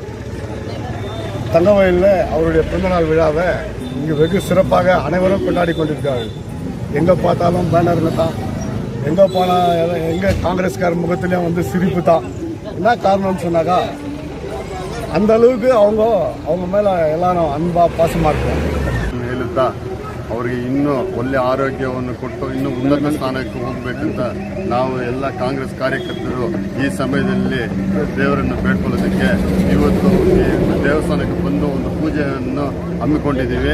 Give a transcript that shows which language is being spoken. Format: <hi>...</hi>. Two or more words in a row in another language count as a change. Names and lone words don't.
<ta>தங்கவயலில் அவருடைய பிறந்தநாள் விழாவை இங்கு வெகு சிறப்பாக அனைவரும் கொண்டாடி கொண்டிருக்கிறார்கள். எங்கே பார்த்தாலும் பேனருங்க தான், எங்கே போனால் எங்கே காங்கிரஸ்கார முகத்திலையும் வந்து சிரிப்பு தான். என்ன காரணம்னு சொன்னாக்கா, அந்த அளவுக்கு அவங்க மேலே எல்லாரும்</ta> <kn>ಅನ್ಬಾ ಪಾಸ ಮಾಡ್ತಾರೆ. ಹೇಳುತ್ತಾ ಅವರಿಗೆ ಇನ್ನೂ ಒಳ್ಳೆ ಆರೋಗ್ಯವನ್ನು ಕೊಟ್ಟು ಇನ್ನೂ ಉನ್ನತ ಸ್ಥಾನಕ್ಕೆ ಹೋಗಬೇಕಂತ ನಾವು ಎಲ್ಲ ಕಾಂಗ್ರೆಸ್ ಕಾರ್ಯಕರ್ತರು ಈ ಸಮಯದಲ್ಲಿ ದೇವರನ್ನು ಬೇಡ್ಕೊಳ್ಳೋದಕ್ಕೆ ಇವತ್ತು ಈ ದೇವಸ್ಥಾನಕ್ಕೆ ಬಂದು ಒಂದು ಪೂಜೆಯನ್ನು ಹಮ್ಮಿಕೊಂಡಿದ್ದೀವಿ.</kn>